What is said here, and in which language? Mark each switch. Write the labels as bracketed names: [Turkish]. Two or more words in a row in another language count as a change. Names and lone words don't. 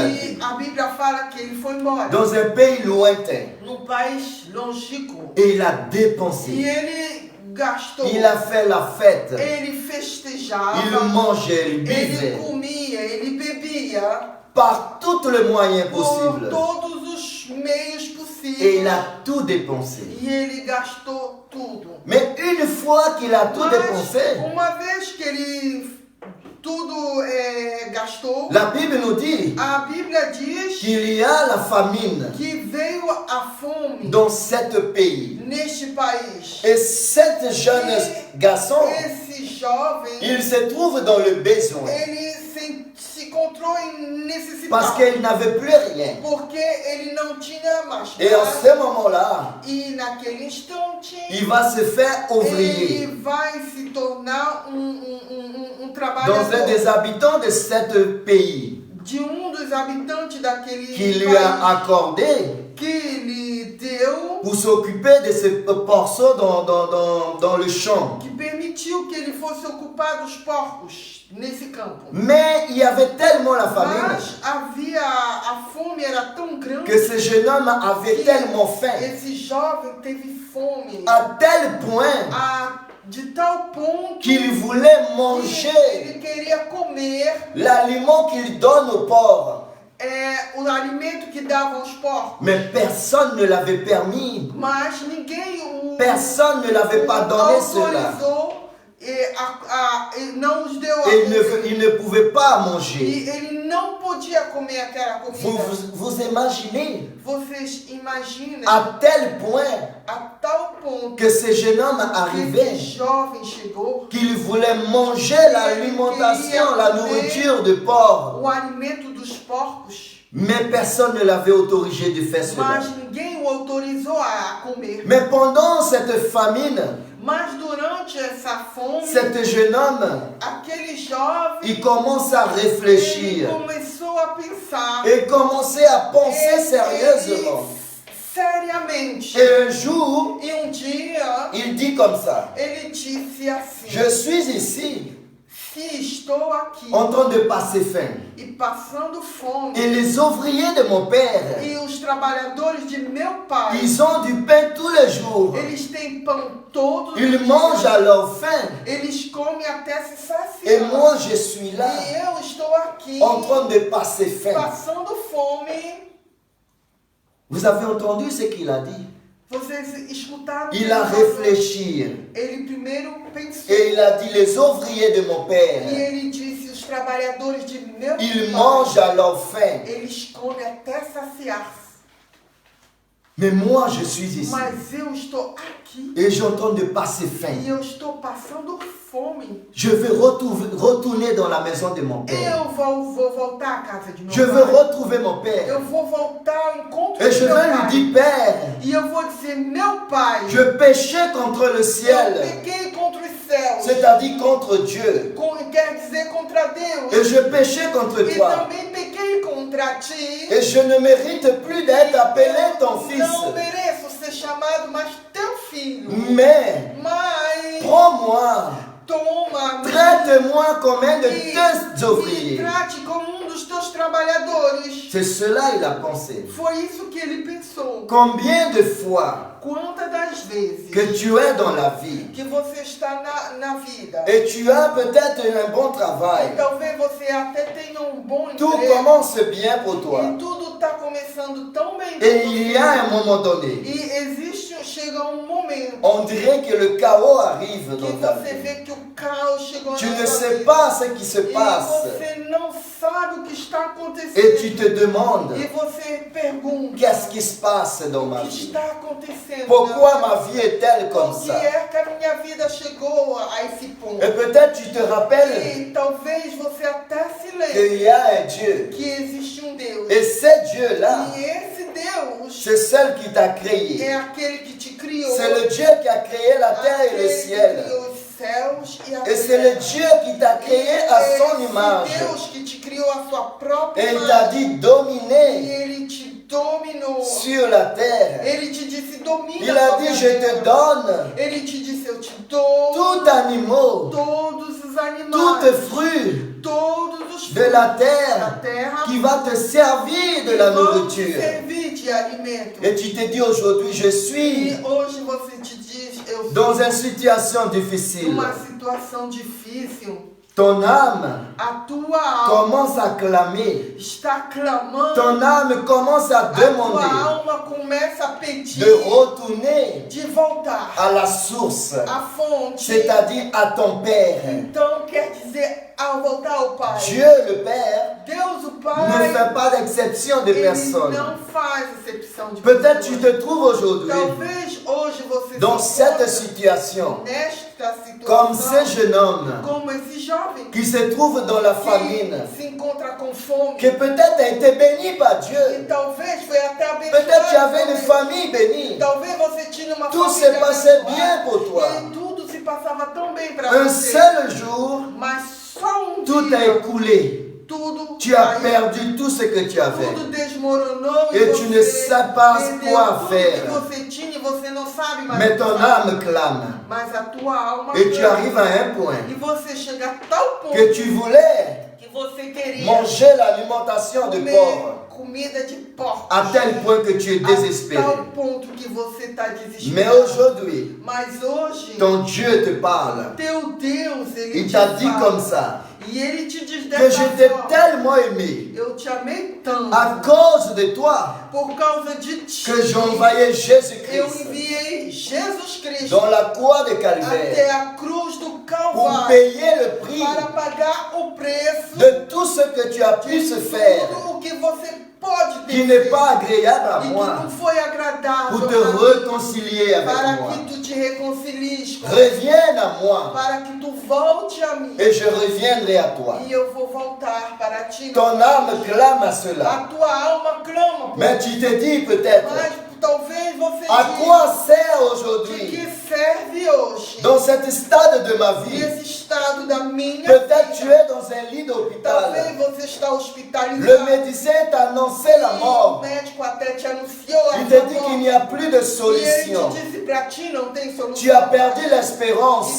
[Portuguese] E [French] dit, [Portuguese] a Bíblia fala que ele foi embora [French] dans un pays lointain. [Portuguese] num país longínquo. [French] Et il a [Portuguese] E [French] dépensé. [Portuguese] ele gastou. [French] Il a fait la fête. [Portuguese] Ele festejava. [French] Il mangeait, il [Portuguese] Ele [French] buvait. [Portuguese] comia, ele bebia [French] Par tous les moyens [Portuguese] por [French] possibles. [Portuguese] todos os meios [French] Et [Portuguese] possíveis. [French] il a tout dépensé. [Portuguese] E ele gastou tudo. [French] Mais une fois qu'il a tout [Portuguese] Mas, [French] dépensé, [Portuguese] uma vez que ele tudo gastou, [French] la Bible nous dit [Portuguese] a Bíblia diz [French] qu'il y a la famine [Portuguese] que veio a fome [French] dans cet pays. [Portuguese] neste país. [French] Et cet jeune garçon, [Portuguese] Esse jovem, [French] il se trouve dans le besoin. [Portuguese] ele se encontrou em necessidade. [French] Parce qu'il n'avait plus rien. [Portuguese] Porque ele não tinha mais [French] Et en [Portuguese] nada. [French] ce moment-là, [Portuguese] E naquele instante, [French] il va se faire [Portuguese] ele [French] ouvrier [Portuguese] vai se tornar [French] dans un [Portuguese] trabalhador [French] des habitants de cet pays [Portuguese] de dos habitantes daquele [French] qui lui [Portuguese] país [French] a accordé [Portuguese] que lhe deu, [French] pour s'occuper de ce porceau dans le champ. [Portuguese] que permitiu que ele fosse ocupar dos porcos nesse campo. [French] Mais il y avait tellement la famine [Portuguese] Mas havia a fome era tão grande [French] que ce jeune homme avait tellement faim, [Portuguese] esse jovem teve fome [French] à tel point [Portuguese] de tal ponto [French] qu'il voulait [Portuguese] que [French] manger [Portuguese] ele queria comer [French] l'aliment qu'il donne aux porcs. [Portuguese] o alimento que dava aos porcos. [French] Mais personne ne l'avait permis. [Portuguese] Mas ninguém [French] Personne ne l'avait pas donné cela. [Portuguese] autorizou e não os deu a [French] Et [Portuguese] comer. [French] il ne pouvait pas manger. [Portuguese] E ele não podia comer aquela comida. [French] Vous imaginez [Portuguese] Vocês imaginam [French] à tel point [Portuguese] a tal ponto [French] que ce jeune homme [Portuguese] que [French] arrivait, [Portuguese] esse jovem chegou, [French] qu'il voulait manger l'alimentation, la nourriture de porc. [Portuguese] o alimento dos porcos, [French] Mais personne ne l'avait autorisé de faire cela. [Portuguese] mas ninguém o autorizou a comer. [French] Mais pendant cette famine, [Portuguese] Mas durante essa fome, [French] cet jeune homme, [Portuguese] aquele jovem, [French] il commence à [Portuguese] ele [French] réfléchir. [Portuguese] começou a pensar. [French] Et commençait à penser sérieusement. [Portuguese] Seriamente. [French] Et un jour, [Portuguese] E dia, [French] il dit comme ça, [Portuguese] ele disse assim: [French] je suis ici [Portuguese] se estou aqui [French] en train de passer faim. [Portuguese] e passando fome, [French] Et les ouvriers de mon père, [Portuguese] e os trabalhadores de meu pai, [French] ils ont du pain tous les jours. [Portuguese] eles têm pão todos os [French] Ils [Portuguese] dias, [French] mangent à leur faim. [Portuguese] eles comem até se [French] Et [Portuguese] saciar. [French] moi, je suis là, [Portuguese] E eu estou aqui [French] en train de passer faim. [Portuguese] passando fome. [French] Vous avez entendu ce qu'il a dit? [Portuguese] Vocês escutaram? [French] Il a réfléchi. [Portuguese] Ele primeiro pensou. [French] Et il a dit, les ouvriers de mon [Portuguese] E [French] père, [Portuguese] ele disse: os trabalhadores de meu [French] ils [Portuguese] pai, [French] mangent à leur faim. [Portuguese] eles comem até saciar-se. [French] Mais moi, je suis ici. [Portuguese] Mas eu estou aqui [French] Et j'ai en train de passer faim. [Portuguese] e eu estou passando fome. [French] Je veux retourner dans la maison de mon père. [Portuguese] Eu vou voltar à casa de meu [French] Je veux [Portuguese] pai. [French] retrouver mon père. [Portuguese] Eu vou voltar ao encontro [French] Et [Portuguese] de [French] je [Portuguese] meu [French] vais lui [Portuguese] pai. [French] dire, Père, [Portuguese] E eu vou dizer: meu pai, [French] je péchais contre le [Portuguese] eu [French] ciel, [Portuguese] pequei contra os céus. [French] c'est-à-dire contre Dieu. [Portuguese] Quer dizer contra Deus. [French] Et je péchais contre [Portuguese] E [French] toi. [Portuguese] também pequei contra ti. [French] Et je ne mérite plus d'être appelé ton fils. [Portuguese] Não mereço ser chamado mais teu filho. [French] Mais [Portuguese] Mas [French] prends-moi, [Portuguese] toma, [French] traite-moi comme un de [Portuguese] e [French] tes ouvriers. [Portuguese] trate como dos teus trabalhadores. [French] C'est cela il a pensé. [Portuguese] Foi isso que ele pensou. [French] Combien de fois [Portuguese] Quantas das vezes [French] que tu es dans la vie [Portuguese] que você está na vida [French] et tu as peut-être un bon [Portuguese] e [French] travail, [Portuguese] talvez você até tenha bom [French] tout [Portuguese] emprego [French] commence bien pour toi. [Portuguese] e tudo está começando tão bem [French] Et [Portuguese] pra [French] il y [Portuguese] você. [French] a un moment donné, [Portuguese] Chega momento [French] on dirait que le chaos arrive [Portuguese] que [French] dans ta [Portuguese] você [French] vie. [Portuguese] vê que o caos chegou [French] Tu [Portuguese] na [French] ne [Portuguese] sua [French] sais [Portuguese] vida. [French] pas ce qui se [Portuguese] E [French] passe [Portuguese] você não sabe o que está acontecendo. [French] et tu te demandes [Portuguese] E você pergunta: [French] qu'est-ce qui se passe dans ma [Portuguese] o que [French] vie? [Portuguese] está acontecendo? [French] Pourquoi [Portuguese] na [French] ma vie est-elle comme [Portuguese] Por que [French] ça? [Portuguese] é que a minha vida chegou a esse ponto? [French] Et peut-être tu te rappelles [Portuguese] E talvez você até se [French] qu'il [Portuguese] lembre [French] y a un Dieu. [Portuguese] que existe Deus. [French] Et ce Dieu-là, [Portuguese] E esse Deus [French] c'est celle qui t'a créé. [Portuguese] é aquele que te criou. [French] C'est le Dieu qui a créé la terre et le [Portuguese] Aquele que [French] ciel. [Portuguese] criou os céus e a [French] Et c'est le Dieu qui t'a créé à son image. [Portuguese] Deus que te criou a sua própria [French] Et il t'a [Portuguese] imagem. [French] dit [Portuguese] E [French] dominer [Portuguese] ele te dominou. [French] sur la terre. [Portuguese] Ele te disse domina. [French] Il a [Portuguese] sobre [French] dit [Portuguese] a [French] je te [Portuguese] terra. [French] donne [Portuguese] Ele te disse eu te dou [French] tout animal, [Portuguese] todos os animais, [French] tout fruit [Portuguese] todos os [French] de la [Portuguese] da [French] terre [Portuguese] terra [French] qui va te servir de [Portuguese] que [French] la [Portuguese] vão te [French] nourriture. [Portuguese] servir de alimento. [French] Et tu te dis aujourd'hui je [Portuguese] E [French] suis [Portuguese] hoje você te diz eu [French] dans [Portuguese] sou [French] une situation difficile. [Portuguese] numa situação difícil. [French] Ton âme [Portuguese] A tua alma [French] commence à clamer. [Portuguese] está clamando. [French] Ton âme commence à [Portuguese] A tua [French] demander [Portuguese] alma começa a pedir [French] de retourner [Portuguese] de voltar [French] à la source, [Portuguese] à fonte. [French] c'est-à-dire à ton Père. [Portuguese] Então quer dizer ao voltar ao Pai. [French] Dieu le Père [Portuguese] Deus o [French] ne [Portuguese] Pai, [French] fait pas d'exception de [Portuguese] ele [French] personne. [Portuguese] não faz excepção de [French] Peut-être tu [Portuguese] pessoas. [French] te trouves aujourd'hui [Portuguese] Talvez hoje você [French] dans [Portuguese] se [French] cette [Portuguese] encontre [French] situation [Portuguese] nesta [French] comme [Portuguese] situação [French] ce jeune homme [Portuguese] como esse jovem [French] qui se trouve dans la famine, [Portuguese] que se encontra com fome. [French] qui peut-être a été béni par [Portuguese] E [French] Dieu. [Portuguese] talvez foi até [French] Peut-être tu avais [Portuguese] abençoado. [French] une famille bénie. [Portuguese] Talvez você tinha uma [French] Tout [Portuguese] família [French] se passait [Portuguese] abençoada. [French] bien pour toi. [Portuguese] E tudo se passava tão bem para [French] Un [Portuguese] você. [French] seul jour, [Portuguese] Mas só [French] tout [Portuguese] dia [French] a écoulé. [Portuguese] tudo [French] Tu as [Portuguese] caiu, [French] perdu tout ce que tu avais. [Portuguese] tudo desmoronou [French] Et tu ne sais pas [Portuguese] perdeu [French] quoi [Portuguese] tudo [French] faire. [Portuguese] que você tinha e você não sabe mais [French] Mais [Portuguese] o que [French] ton [Portuguese] fazer. [French] âme clame. [Portuguese] Mas a tua alma [French] Et tu [Portuguese] clama. [French] arrives à un point [Portuguese] E você chega a tal ponto [French] que tu voulais [Portuguese] que você queria [French] manger l'alimentation de [Portuguese] comer [French] porc. [Portuguese] comida de porco. [French] À tel point que tu es [Portuguese] A [French] désespéré. [Portuguese] tal ponto que você está [French] Mais [Portuguese] desesperado. [French] aujourd'hui, [Portuguese] Mas hoje, [French] ton Dieu te parle. [Portuguese] teu Deus, ele [French] Il [Portuguese] te [French] t'a dit [Portuguese] fala. [French] comme ça, [Portuguese] E ele te diz [French] que [Portuguese] dessa [French] je t'ai [Portuguese] forma: [French] tellement aimé [Portuguese] eu te amei tanto [French] à cause de toi [Portuguese] por causa de ti [French] que j'ai envoyé [Portuguese] eu [French] Jésus-Christ [Portuguese] enviei Jesus Cristo [French] dans la croix de [Portuguese] até [French] Calvaire [Portuguese] a cruz do [French] pour [Portuguese] Calvário [French] payer le prix [Portuguese] para pagar o preço [French] de tout ce que tu as pu se faire [Portuguese] tudo o que você pode ter [French] qui n'est [Portuguese] feito [French] pas agréable à [Portuguese] e que [French] moi [Portuguese] não foi agradável [French] pour te [Portuguese] para mim, [French] réconcilier avec [Portuguese] para [French] moi. [Portuguese] que tu te reconcilies com [French] Reviens à moi [Portuguese] para que tu volte a mim [French] et je reviendrai à toi. [Portuguese] e eu vou voltar para ti. [French] Ton âme clame à cela. [Portuguese] A tua alma clama por [French] Mais tu te dis peut-être, [Portuguese] mas talvez você [French] à [Portuguese] diga, [French] quoi sert [Portuguese] de [French] aujourd'hui, [Portuguese] que serve hoje [French] dans cet stade de ma vie, [Portuguese] nesse estado da minha [French] peut-être tu [Portuguese] vida. [French] es dans un lit d'hôpital. [Portuguese] Talvez você está hospitalizado. [French] Le médecin t'a annoncé la [Portuguese] E o [French] mort. [Portuguese] médico até te anunciou a [French] Il [Portuguese] sua [French] te dit qu'il [Portuguese] morte. [French] n'y a plus de [Portuguese] E [French] solution. [Portuguese] ele te disse para ti não tem solução. [French] Tu as perdu [Portuguese] E [French] l'espérance.